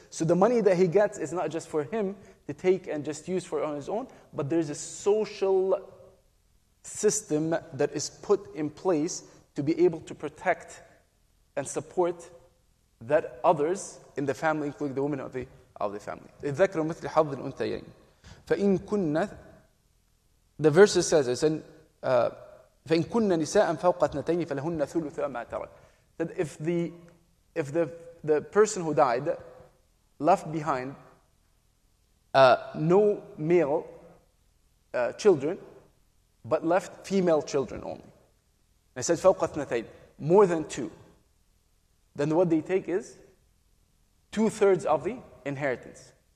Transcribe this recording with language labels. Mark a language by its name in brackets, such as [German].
[English] So the money that he gets is not just for him to take and just use for on his own, but there's a social system that is put in place to be able to protect and support that others in the family, including the women of the family. [Arabic] الذكر مثل حظ الأنثيين فإن كن, [English] the verse says, it's in [Arabic] فإن كن نساء فوق اثنتين فلهن ثلث ما ترك. [English] That if the person who died left behind no male children, but left female children only. And it says [Arabic] فوق اثنتين, [English] more than two. Then what they take is 2/3 of the inheritance.